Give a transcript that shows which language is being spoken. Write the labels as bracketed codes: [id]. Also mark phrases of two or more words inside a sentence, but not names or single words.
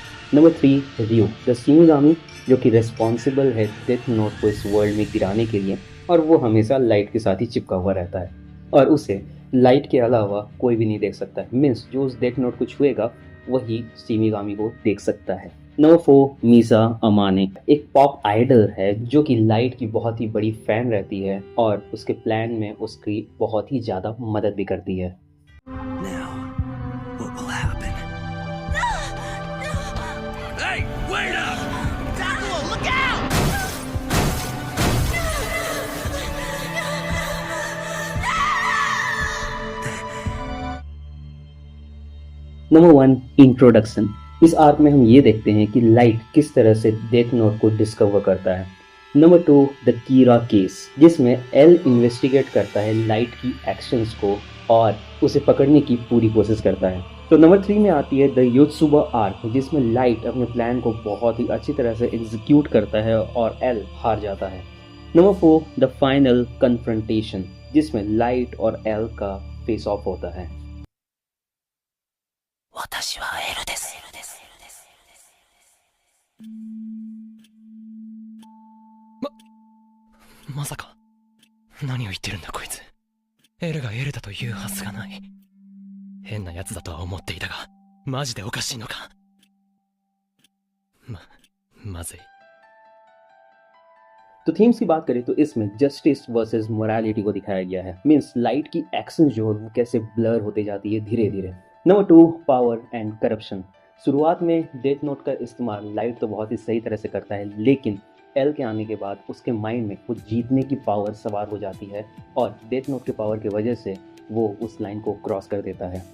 [hi] नंबर 3, रियो द शिनोगामी, जो कि रिस्पॉन्सिबल है डेथ नोट को इस वर्ल्ड में गिराने के लिए, और वो हमेशा लाइट के साथ ही चिपका हुआ रहता है और उसे लाइट के अलावा कोई भी नहीं देख सकता है। मीन्स जो उस डेथ नोट को छुएगा वही शिमिगामी को देख सकता है। नंबर 4, मीसा अमाने एक [en] pop idol [hi] है जो कि लाइट की बहुत ही बड़ी फैन रहती है और उसके प्लान में उसकी बहुत ही ज़्यादा मदद भी करती है। [en] Now, what will happen? Hey, wait up! Tackle, look out! number 1, introduction. [hi] इस आर्क में हम ये देखते हैं कि लाइट किस तरह से डेथ नोट को डिस्कवर करता है। नंबर 2, [en] the Kira case, [hi] जिसमें एल इन्वेस्टिगेट करता है लाइट की एक्शंस को और उसे पकड़ने की पूरी कोशिश करता है। तो नंबर 3 में आती है [en] the Yotsuba arc, [hi] जिसमें लाइट अपने प्लान को बहुत ही अच्छी तरह से एग्जीक्यूट करता है और एल हार जाता है। नंबर 4, [en] the final confrontation, [hi] जिसमें लाइट और एल का [en] face off [hi] होता है। [ja] 私はエルです。まさか何を言ってるんだこいつ。エルがエルだというはずがない。変な奴だとは思っていたが、マジでおかしいのか。まずい。 [hi] तो थीम्स की बात करें तो इसमें [en] justice versus morality [hi] को दिखाया गया है। मीन्स लाइट की एक्शन जो है वो कैसे ब्लर होते जाती है धीरे धीरे। [en] number 2, power and corruption. [hi] शुरुआत में डेथ नोट का इस्तेमाल लाइट तो बहुत ही सही तरह से करता है, लेकिन एल के आने के बाद उसके माइंड में वो जीतने की पावर सवार हो जाती है और डेथ नोट के पावर की वजह से वो उस लाइन को क्रॉस कर देता है।